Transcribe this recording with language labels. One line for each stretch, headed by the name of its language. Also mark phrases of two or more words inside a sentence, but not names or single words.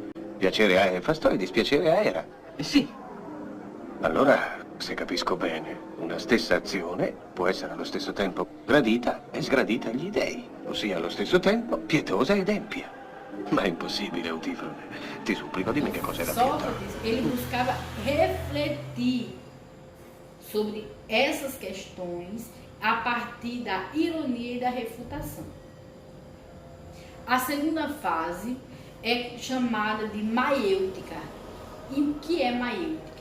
Italian: Piacere a Efasto e dispiacere a Era. Sì. Allora, se capisco bene, una stessa azione può essere allo stesso tempo gradita e sgradita agli dei, ossia allo stesso tempo pietosa ed empia. Ma è impossibile, Eutifrone. Ti supplico, dimmi che cos'è la pietà.
Portuguese: Sócrates, ele buscava refletir sobre essas questões a partir da ironia e da refutação. A segunda fase é chamada de maiêutica. E o que é maiêutica?